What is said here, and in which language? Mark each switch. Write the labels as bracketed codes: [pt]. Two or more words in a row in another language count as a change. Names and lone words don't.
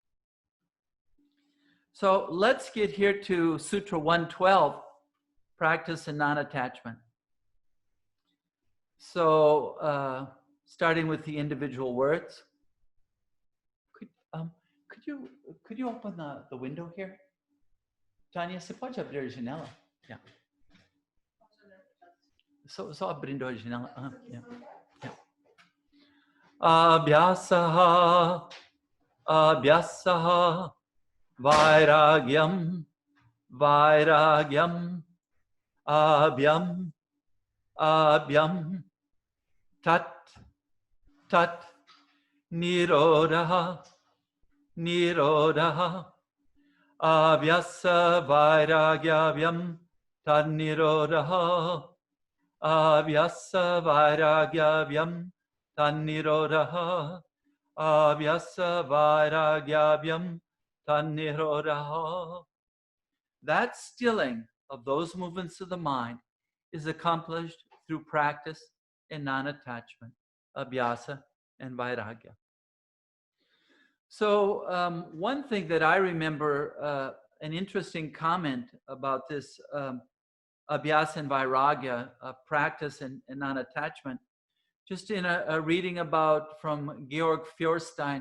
[en] So let's get here to Sutra 112, practice and non-attachment. So starting with the individual words. Could you open the window here? Tanya, [pt] você pode abrir a janela? Yeah. Só abrindo a janela. [en] Yeah. Yeah. [sa] Abhyasaha, abhyasaha, vairagyam, vairagyam, abhyam, abhyam, tat, tat, nirodha, nirodha, abhyasa vairagyam, tad nirodha, abhyasa vairagyam, tad nirodha, abhyasa vairagyam, tad nirodha. [en] That stilling of those movements of the mind is accomplished through practice and non-attachment, abhyasa and vairagya. So one thing that I remember, an interesting comment about this abhyasa and vairagya, practice and non-attachment, just in a reading about from Georg Feuerstein.